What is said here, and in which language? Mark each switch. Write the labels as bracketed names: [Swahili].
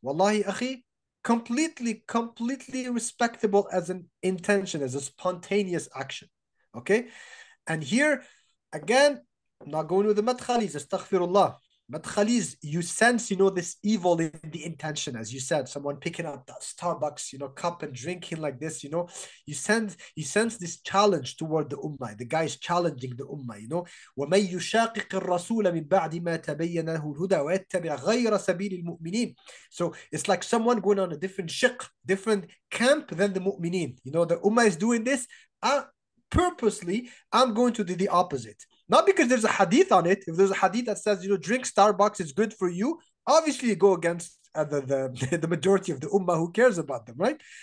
[English] Wallahi, akhi, completely respectable as an intention, as a spontaneous action. Okay? And here, again, I'm not going with the madkhalis, astaghfirullah. Madkhalis, you sense, this evil in the intention, as you said, someone picking up that Starbucks, cup and drinking like this, you sense this challenge toward the ummah. The guy is challenging the ummah, [Arabic] وَمَن يُشَاقِقِ الرَّسُولَ مِن بَعْدِ مَا تَبَيَّنَ لَهُ الْهُدَى وَيَتَّبِعْ غَيْرَ سَبِيلِ الْمُؤْمِنِينَ. [English] So it's like someone going on a different shiq, different camp than the mu'mineen. The ummah is doing this. Purposely, I'm going to do the opposite. Not because there's a hadith on it. If there's a hadith that says, drink Starbucks, it's good for you, obviously you go against the majority of the ummah who cares about them, right?